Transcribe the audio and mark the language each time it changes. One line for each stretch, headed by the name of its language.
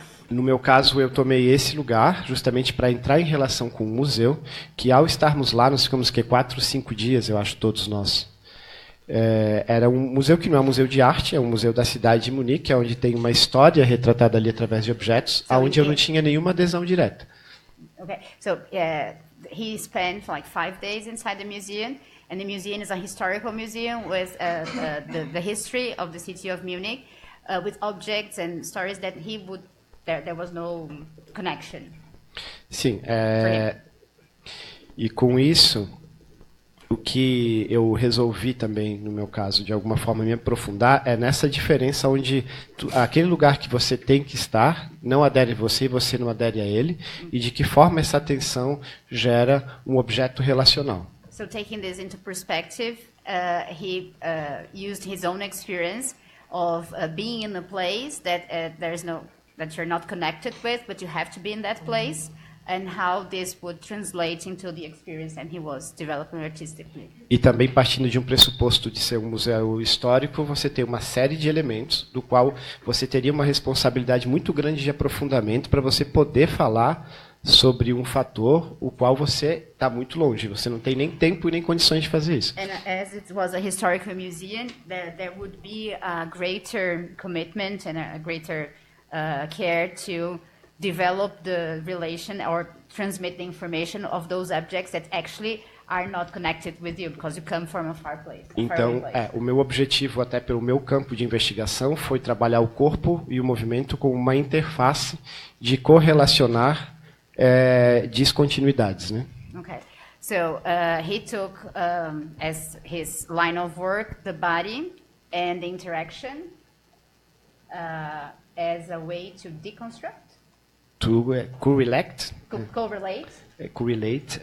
Portuguese: No meu caso, eu tomei esse lugar justamente para entrar em relação com o museu, que ao estarmos lá, nós ficamos 4 ou 5 dias, eu acho, todos nós. Era um museu que não é um museu de arte, é um museu da cidade de Munique, onde tem uma história retratada ali através de objetos, onde eu não tinha nenhuma adesão direta.
English: Okay, so he spent like 5 days inside the museum, and the museum is a historical museum with the history of the city of Munich, with objects and stories that he would there was no connection.
Portuguese: Sim, e com isso, o que eu resolvi também, no meu caso, de alguma forma me aprofundar, é nessa diferença onde aquele lugar que você tem que estar não adere a você e você não adere a ele, e de que forma essa tensão gera um objeto relacional.
English: So taking this into perspective, he used his own experience of being in a place that that you're not connected with, but you have to be in that place, and how this would translate into the experience that he was developing artistically.
Portuguese: E também partindo de um pressuposto de ser um museu histórico, você tem uma série de elementos do qual você teria uma responsabilidade muito grande de aprofundamento para você poder falar sobre um fator o qual você está muito longe. Você não tem nem tempo e nem condições de fazer isso.
English: And as it was a historical museum, there would be a greater commitment and a greater care to develop the relation or transmit the information of those objects that actually are not connected with you because you come from a far place.
Portuguese: Então, o meu objetivo, até pelo meu campo de investigação, foi trabalhar o corpo e o movimento como uma interface de correlacionar descontinuidades, né?
English: Okay, so he took as his line of work the body and the interaction as a way to deconstruct. To correlate. Correlate. Correlate.